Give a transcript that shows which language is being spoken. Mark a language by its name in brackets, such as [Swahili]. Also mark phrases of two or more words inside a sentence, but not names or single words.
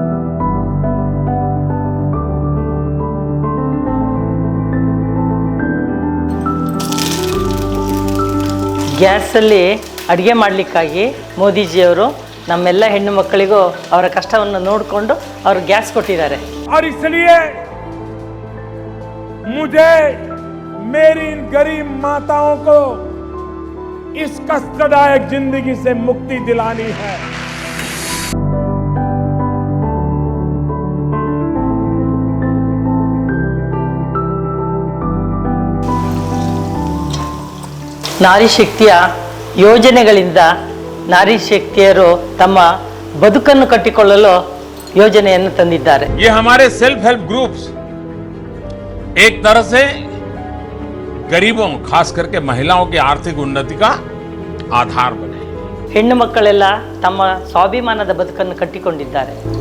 [Kannada] ಗ್ಯಾಸಲ್ಲಿ ಅಡುಗೆ ಮಾಡಲಿಕ್ಕಾಗಿ ಮೋದಿಜಿಯವರು ನಮ್ಮೆಲ್ಲ ಹೆಣ್ಣು ಮಕ್ಕಳಿಗೂ ಅವರ ಕಷ್ಟವನ್ನು ನೋಡಿಕೊಂಡು ಅವರು ಗ್ಯಾಸ್ ಕೊಟ್ಟಿದ್ದಾರೆ. [Hindi] और इसलिए मुझे मेरी इन गरीब माताओं को इस कष्टदायक जिंदगी से मुक्ति दिलानी है. [Kannada] ನಾರಿ ಶಕ್ತಿಯ ಯೋಜನೆಗಳಿಂದ ನಾರಿ ಶಕ್ತಿಯರು ತಮ್ಮ ಬದುಕನ್ನು ಕಟ್ಟಿಕೊಳ್ಳಲು ಯೋಜನೆಯನ್ನು ತಂದಿದ್ದಾರೆ. [Hindi] ये हमारे [English] self help groups [Hindi] एक तरह से गरीबों, खास करके महिलाओं की आर्थिक उन्नति का आधार बने. [Kannada] ಹೆಣ್ಣು ಮಕ್ಕಳೆಲ್ಲ ತಮ್ಮ ಸ್ವಾಭಿಮಾನದ ಬದುಕನ್ನು ಕಟ್ಟಿಕೊಂಡಿದ್ದಾರೆ.